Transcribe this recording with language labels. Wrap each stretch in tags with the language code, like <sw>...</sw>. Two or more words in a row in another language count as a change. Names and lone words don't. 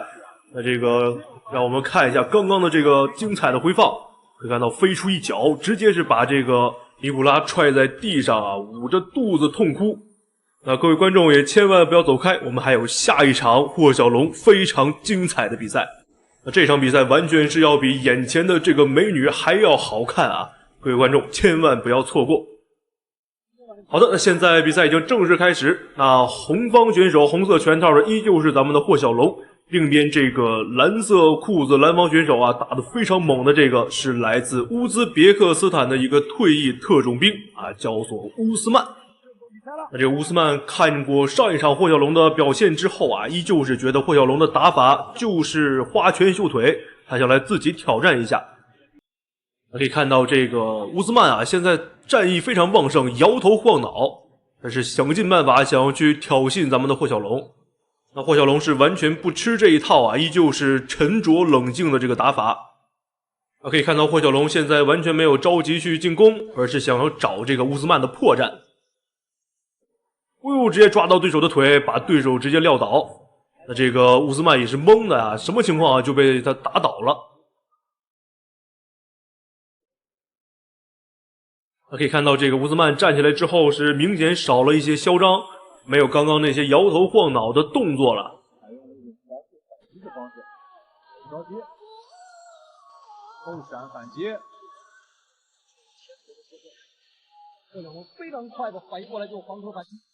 <zh>那這個讓我們看一下剛剛的這個精彩的回放，可以看到飛出一腳，直接是把這個尼古拉踹在地上啊，捂着肚子痛哭。那各位觀眾也千萬不要走開，我們還有下一場霍小龍非常精彩的比賽。那這場比賽完全是要比眼前的這個美女還要好看啊！各位觀眾千萬不要錯過。好的，那現在比賽已經正式開始。那紅方選手紅色拳套的依舊是咱們的霍小龍，另一邊這個藍色褲子藍方選手啊，打得非常猛的這個是來自烏茲別克斯坦的一個退役特種兵啊，叫做烏斯曼。那這個烏斯曼看過上一場霍小龍的表現之後啊，依舊是覺得霍小龍的打法就是花拳繡腿，他想來自己挑戰一下。可以看到這個烏斯曼啊，現在戰意非常旺盛，搖頭晃腦，但是想盡辦法想要去挑釁咱們的霍小龍。那霍小龍是完全不吃這一套啊，依舊是沉着冷靜的這個打法。可以看到霍小龍現在完全沒有着急去進攻，而是想要找這個烏斯曼的破綻。直接抓到對手的腿，把對手直接撂倒。那這個烏斯曼也是懵的啊，什麼情況啊，就被他打倒了。可以看到這個烏斯曼站起來之後是明顯少了一些囂張，沒有剛剛那些搖頭晃腦的動作了。後閃反擊，霍小龍非常快的反應過來就黃頭反擊。</zh>